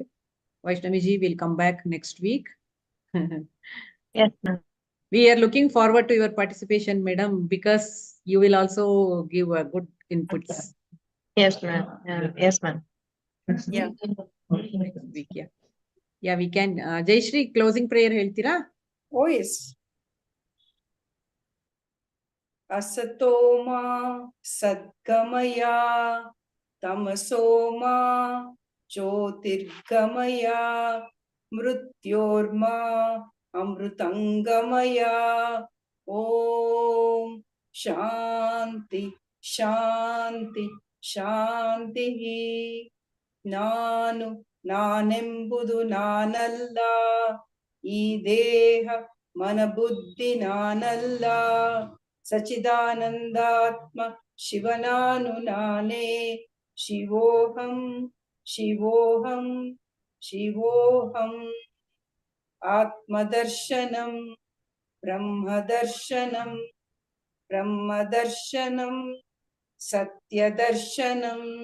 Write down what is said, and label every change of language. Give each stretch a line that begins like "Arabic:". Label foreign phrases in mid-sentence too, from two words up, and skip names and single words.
English: Vaishnaviji will come back next week. Yes, ma'am. We are looking forward to your participation, madam, because you will also give good inputs. Yes, ma'am. Yes, ma'am. Next week, Yeah, we can. Jai Shri, closing prayer heltira? Oh, yes.
Sanskrit: असतो मा सद्गमय तमसो मा ज्योतिर्गमय मृत्योर्मा अमृतं गमय ॐ शान्ति ಶಾಂತಿಹಿ.
Kannada: ನಾನು ನಾನೆಂಬುದು ನಾನಲ್ಲ, ಈ ದೇಹ ಮನ ಬುದ್ಧಿ ನಾನಲ್ಲ, ಸಚಿದಾನಂದಾತ್ಮ ಶಿವನಾನು ನಾನೇ.
Sanskrit: ಶಿವೋಹಂ ಶಿವೋಹಂ ಶಿವೋಹಂ. ಆತ್ಮದರ್ಶನಂ ಬ್ರಹ್ಮದರ್ಶನಂ ಬ್ರಹ್ಮದರ್ಶನಂ ಸತ್ಯದರ್ಶನಂ.